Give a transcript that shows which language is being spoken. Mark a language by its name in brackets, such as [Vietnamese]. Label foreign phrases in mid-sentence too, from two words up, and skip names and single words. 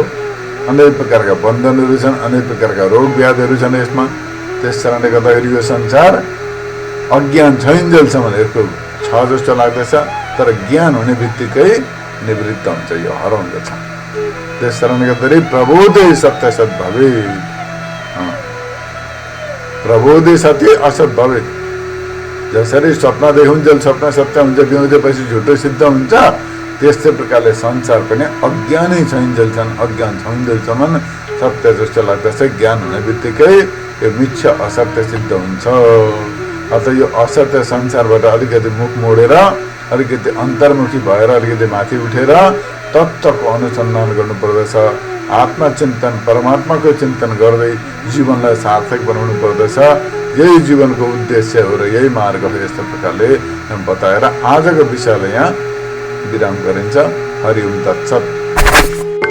[Nepali] अनेक प्रकारका बन्धनहरू छन्, अनेक प्रकारका रोग व्याधिहरू छन् यसमा। त्यस कारणले गर्दाखेरि यो संसार अज्ञान छैन्जेलसम्म यसको छ जस्तो लाग्दछ, तर ज्ञान हुने बित्तिकै निवृत्त हुन्छ, यो हराउँदछ। त्यस कारणले गर्दाखेरि [Sanskrit] प्रबोधे सत्य सत् भवे, प्रबोधे सत्य असत भवे। [Nepali] जसरी स्वप्न देखुन्जेल स्वप्न सत्य हुन्छ, बिउँदेपछि झुटो सिद्ध हुन्छ, त्यस्तै प्रकारले संसार पनि अज्ञानै छैन्जेलसम्म, अज्ञान छैन्जेलसम्म सत्य जस्तो लाग्दछ। ज्ञान हुने बित्तिकै यो मिथ्या असत्य सिद्ध हुन्छ। अत यो असत्य संसारबाट अलिकति मुख मोडेर, अलिकति अन्तर्मुखी भएर, अलिकति माथि उठेर तत्त्वको अनुसन्धान गर्नुपर्दछ। आत्मचिन्तन, परमात्माको चिन्तन गर्दै जीवनलाई सार्थक बनाउनु पर्दछ। यही जीवनको उद्देश्य हो र यही मार्ग हो। यस्तो प्रकारले बताएर आजको विषयलाई यहाँ विराम गरिन्छ। [Sanskrit] हरि ओम तत्सत्।